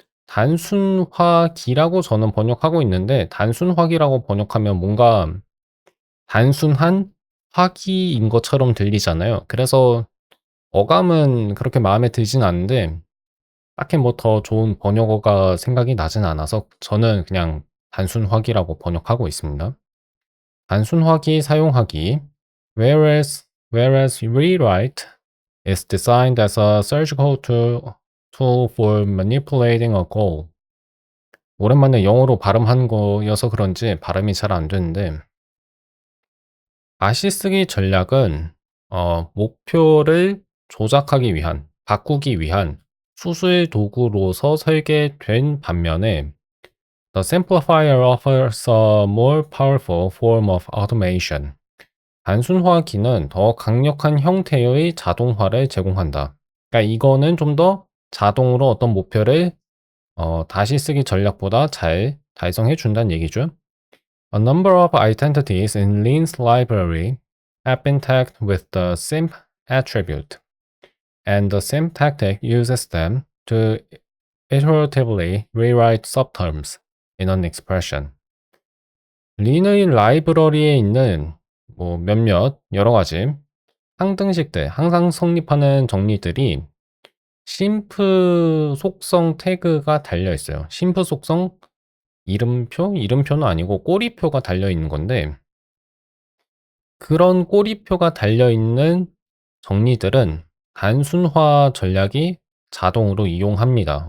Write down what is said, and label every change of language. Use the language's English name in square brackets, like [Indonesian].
[Korean] 단순화기라고 저는 번역하고 있는데 단순화기라고 번역하면 뭔가 단순한 화기인 것처럼 들리잖아요. 그래서 어감은 그렇게 마음에 들진 않는데 딱히 뭐 더 좋은 번역어가 생각이 나진 않아서 저는 그냥 단순화기라고 번역하고 있습니다. 단순화기 사용하기. [English] Whereas rewrite is designed as a surgical tool for manipulating a goal. [Korean] 오랜만에 영어로 발음한 거여서 그런지 발음이 잘 안 되는데 다시 쓰기 전략은 목표를 조작하기 위한, 바꾸기 위한 수술 도구로서 설계된 반면에 [English] The simplifier offers a more powerful form of automation. [Korean] 단순화기는 더 강력한 형태의 자동화를 제공한다. 그러니까 이거는 좀 더 자동으로 어떤 목표를 다시 쓰기 전략보다 잘 달성해 준다는 얘기죠. [English] A number of identities in Lean's library have been tagged with the simp attribute, and the simp tactic uses them to iteratively rewrite subterms in an expression. [Korean] 린의 라이브러리에 있는 뭐 몇몇 여러 가지 상등식들, 항상 성립하는 정리들이 심프 속성 태그가 달려 있어요. 심프 속성 이름표는 아니고 꼬리표가 달려 있는 건데 그런 꼬리표가 달려 있는 정리들은 단순화 전략이 자동으로 이용합니다.